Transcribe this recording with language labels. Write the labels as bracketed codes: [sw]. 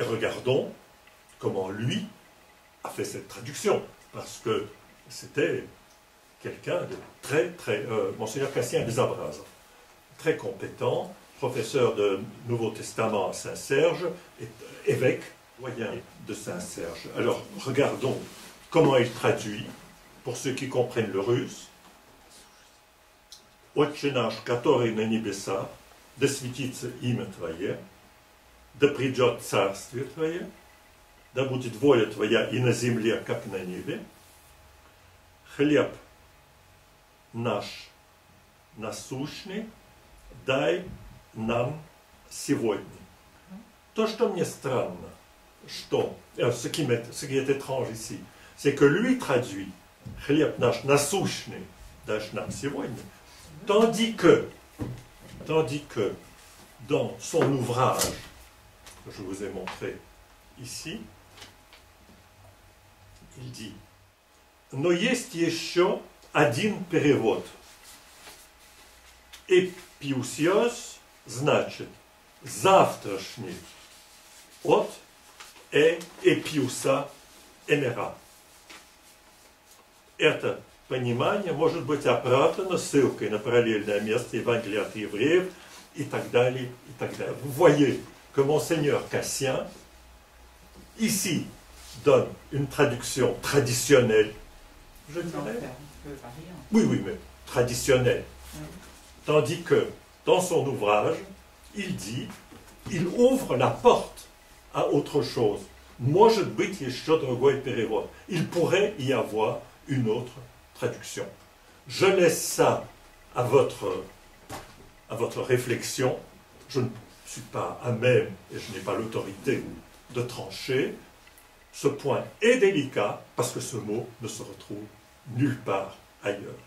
[fr] Et regardons comment lui a fait cette traduction, parce que c'était quelqu'un de Monseigneur Cassien Bezabraz, très compétent, professeur de Nouveau Testament à Saint-Serge, et évêque doyen de Saint-Serge. Alors, regardons comment il traduit, pour ceux qui comprennent le russe. [ru] «Отче наш, который на небесах, да светится имя Твое, да придет царствие Твое, да будет воля Твоя и на земле, как на небе. Хлеб наш насущный дай нам сегодня». То, что мне странно, [fr] ce qui est étrange ici, c'est que lui traduit [ru] «Хлеб наш насущный дашь нам сегодня», [fr] tandis que dans son ouvrage, que je vous ai montré ici, il dit [ru] «Но есть еще один перевод». «Эпиусиос» значит «завтрашний» от «эпиуса эмера». Это понимание может быть оправдано ссылкой на параллельное место Евангелия от евреев и так далее, и так далее. [fr] Vous voyez que Monseigneur Cassien, ici, donne une traduction traditionnelle, je dirais. Oui, mais traditionnelle. Tandis que, dans son ouvrage, il ouvre la porte à autre chose. [ru] Может быть еще другой перевод. [fr] Il pourrait y avoir une autre traduction. Je laisse ça à votre réflexion. Je ne suis pas à même et je n'ai pas l'autorité de trancher. Ce point est délicat parce que ce mot ne se retrouve nulle part ailleurs.